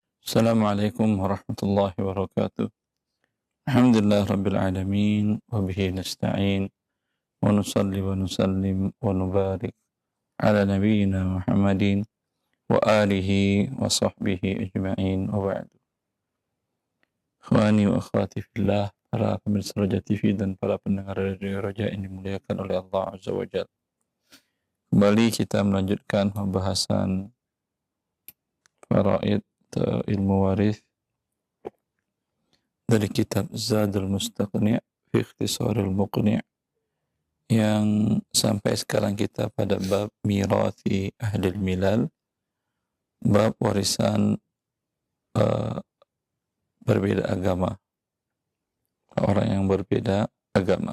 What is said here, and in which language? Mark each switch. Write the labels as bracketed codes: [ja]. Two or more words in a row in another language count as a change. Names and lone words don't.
[ar] السلام عليكم ورحمة الله وبركاته. الحمد لله رب العالمين وبه نستعين ونصلي ونسلم ونبارك على نبينا محمد وآله وصحبه أجمعين وبعد. إخواني وأخواتي في الله, [id] para pemirsa Roja TV dan para pendengar Radio Roja yang dimuliakan oleh Allah [ar] عز وجل. [id] Kembali kita melanjutkan pembahasan faraid atau ilmu waris dari kitab Zadul Mustaqni' fi Ikhtisaril Muqni' yang sampai sekarang kita pada bab [ar] ميراث أهل الملل, [id] bab warisan berbeda agama, orang yang berbeda agama.